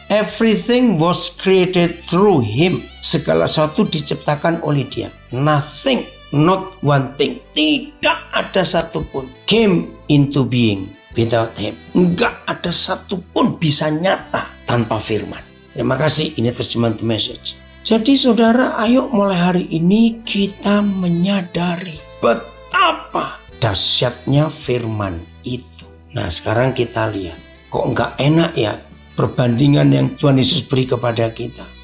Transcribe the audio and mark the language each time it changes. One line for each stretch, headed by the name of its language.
English: Everything was created through Him.
Indonesian: Segala sesuatu diciptakan oleh Dia.
English: Nothing, not one thing.
Indonesian: Tidak ada satupun
English: came into being without Him.
Indonesian: Enggak ada satupun bisa nyata tanpa firman. Terima kasih. Ini terjemahan The Message. Jadi saudara, ayo mulai hari ini kita menyadari betapa dahsyatnya firman itu. Nah sekarang kita lihat, kok nggak enak ya perbandingan yang Tuhan Yesus beri kepada kita.